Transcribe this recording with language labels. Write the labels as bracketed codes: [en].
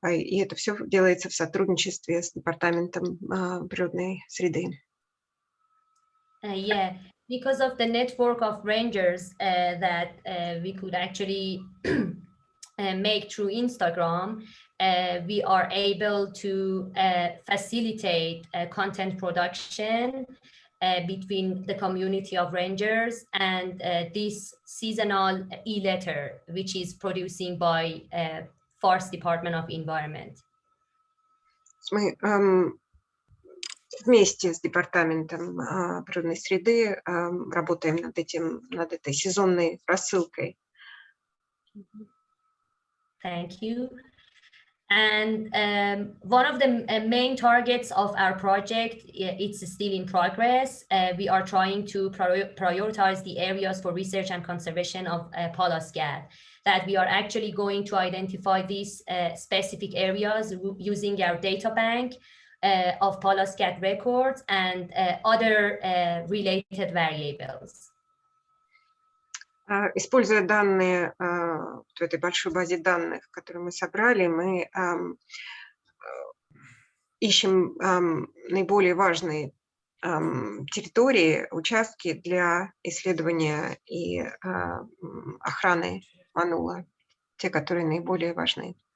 [ru] И это все делается в сотрудничестве с Департаментом природной среды. [en] Yeah, because of the network of rangers that we could actually make through Instagram, we are able to facilitate content production between the community of rangers and this seasonal e-letter, which is producing by Fars Department of Environment. [ru] Мы вместе с Департаментом природной среды работаем над этой сезонной рассылкой. [en] Thank you. And one of the main targets of our project, it's still in progress. We are trying to prioritize the areas for research and conservation of Pallas cat. That we are actually going to identify these specific areas using our data bank of Pallas cat records and other related variables. [ru] Используя данные в этой большой базе данных, которую мы собрали, мы ищем наиболее важные территории, участки для исследования и охраны манула, те, которые наиболее важны.